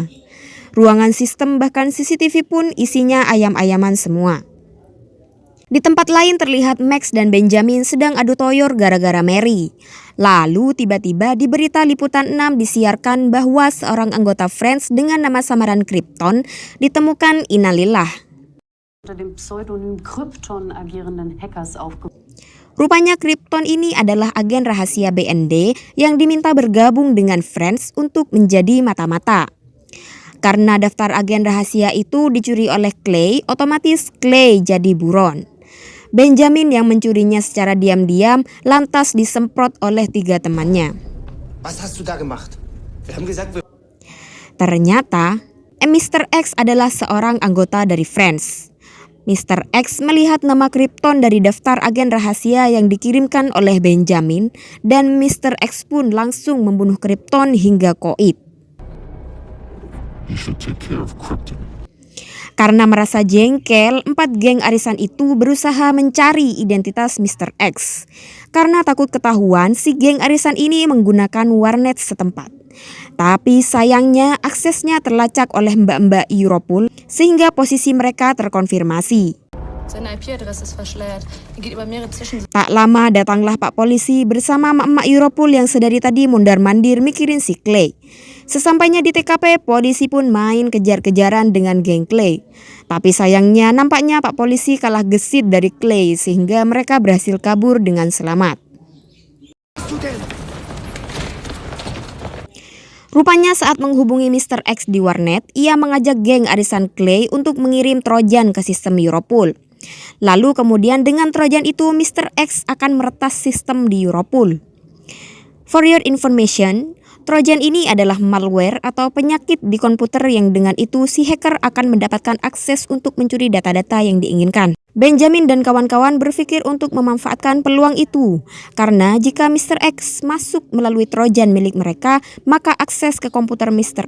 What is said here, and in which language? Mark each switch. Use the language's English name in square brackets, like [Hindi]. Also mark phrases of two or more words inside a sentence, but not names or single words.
[Indonesian] Ruangan sistem bahkan CCTV pun isinya ayam-ayaman semua. Di tempat lain terlihat Max dan Benjamin sedang adu toyor gara-gara Mary. Lalu tiba-tiba di berita liputan 6 disiarkan bahwa seorang anggota Friends dengan nama samaran Krypton ditemukan innalillah. [German] Unter dem Pseudonym Krypton agierenden Hackers [Indonesian] Rupanya Krypton ini adalah agen rahasia BND yang diminta bergabung dengan Friends untuk menjadi mata-mata. Karena daftar agen rahasia itu dicuri oleh Clay, otomatis Clay jadi buron. Benjamin yang mencurinya secara diam-diam lantas disemprot oleh 3 temannya. [German] Was hast du da gemacht? Wir haben gesagt, [Indonesian] Ternyata, Mr. X adalah seorang anggota dari Friends. Mr. X melihat nama Krypton dari daftar agen rahasia yang dikirimkan oleh Benjamin dan Mr. X pun langsung membunuh Krypton hingga koit. [English] You should take care of Krypton. [Indonesian] Karena merasa jengkel, 4 geng arisan itu berusaha mencari identitas Mr. X. Karena takut ketahuan, si geng arisan ini menggunakan warnet setempat. Tapi sayangnya aksesnya terlacak oleh mbak-mbak Europol sehingga posisi mereka terkonfirmasi. [German] Seine IP-Adresse ist verschleiert. Er geht über mehrere Zwischen... [Indonesian] Tak lama datanglah Pak Polisi bersama emak-emak Europol yang sedari tadi mondar-mandir mikirin si Clay. Sesampainya di TKP, polisi pun main kejar-kejaran dengan geng Clay. Tapi sayangnya nampaknya Pak Polisi kalah gesit dari Clay sehingga mereka berhasil kabur dengan selamat. Rupanya saat menghubungi Mr. X di warnet, ia mengajak geng arisan Clay untuk mengirim trojan ke sistem Europol. Lalu kemudian dengan trojan itu Mr. X akan meretas sistem di Europol. [English] For your information, [Indonesian] trojan ini adalah malware atau penyakit di komputer yang dengan itu si hacker akan mendapatkan akses untuk mencuri data-data yang diinginkan. Benjamin dan kawan-kawan berpikir untuk memanfaatkan peluang itu, karena jika Mr. X masuk melalui trojan milik mereka, maka akses ke komputer Mr.